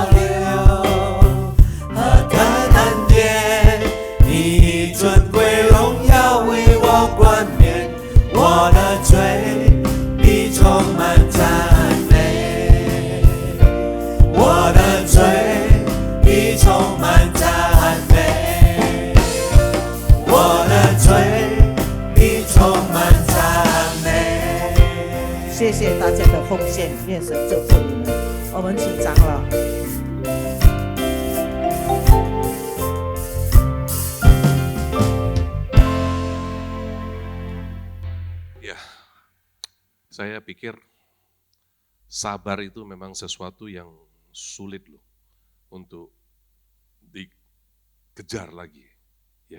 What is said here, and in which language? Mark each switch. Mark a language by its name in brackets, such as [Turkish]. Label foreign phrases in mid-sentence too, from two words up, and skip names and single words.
[Chinese] 流，和恩典，你尊贵荣耀为我冠冕，我的罪必充满赞美，我的罪必充满赞美，我的罪必充满赞美。谢谢大家的奉献，愿神祝福你们。我们请长老。 [Indonesian] Saya pikir sabar itu memang sesuatu yang sulit loh untuk dikejar lagi, ya.